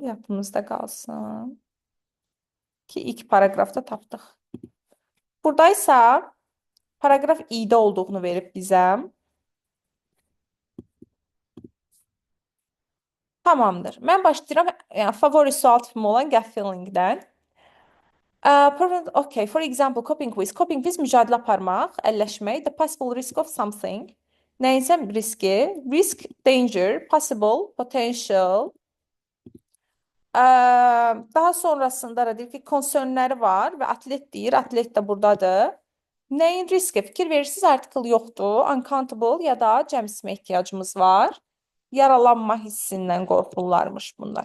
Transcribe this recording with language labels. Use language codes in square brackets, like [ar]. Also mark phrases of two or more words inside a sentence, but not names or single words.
[az] Yadınızda qalsın. Ki, ilk paragrafda tapdıq. Buradaysa paragraf i-də olduğunu verib bizə. Tamamdır. Mən başlayıram favori sual tipim olan [en] gap fillingdən. Okay, for example, coping with. Coping with [az] mücadilə aparmaq, əlləşmək. [en] The possible risk of something. [az] Nəyinsə riski. [en] Risk, danger, possible, potential. [az] Daha sonrasında da deyir ki, konsernləri var və atlet deyir. Atlet də buradadır. Nəyin riski? Fikir verirsiniz, artikel yoxdur. Uncountable ya da cəm ismə ehtiyacımız var. Yaralanma hissindən qorxurlarmış bunlar.